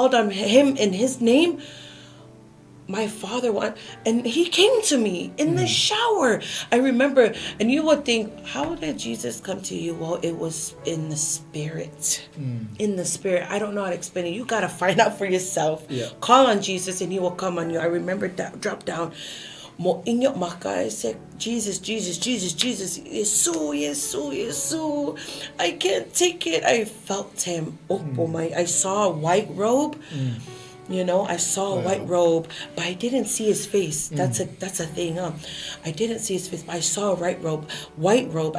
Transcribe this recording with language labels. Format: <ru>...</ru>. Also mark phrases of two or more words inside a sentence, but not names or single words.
<en>I called on him in his name. my father and he came to me in the shower. I remember, and you would think, how did Jesus come to you? Well, it was in the spirit. In the spirit. I don't know how to explain it. You got to find out for yourself. Yeah. Call on Jesus and he will come on you. I remember that drop down. Mo inyok maka, I said, Jesus, Jesus, Jesus, Jesus, Yesu, Yesu, Yesu. I can't take it. I felt him. I saw a white robe. You know, I saw a white robe, but I didn't see his face. That's a thing. I didn't see his face, but I saw a white robe.</en>